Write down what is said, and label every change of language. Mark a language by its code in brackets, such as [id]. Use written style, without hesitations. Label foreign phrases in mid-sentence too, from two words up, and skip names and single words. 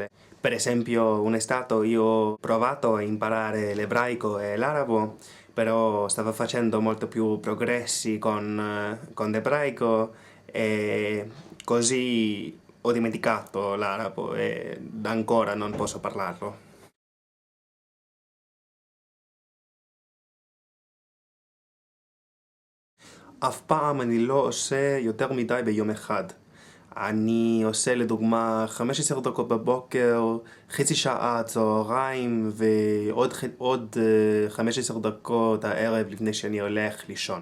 [it] Per esempio, un'estate io ho provato a imparare l'ebraico e l'arabo, però stavo facendo molto più progressi con l'ebraico e così ho dimenticato l'arabo e da ancora non posso parlarlo. [he] אף פעם אני לא עושה יותר מדי ביום אחד. אני עושה לדוגמה 15 דקות בבוקר, חצי שעה צהריים ועוד 15 דקות הערב לפני שאני הולך לישון.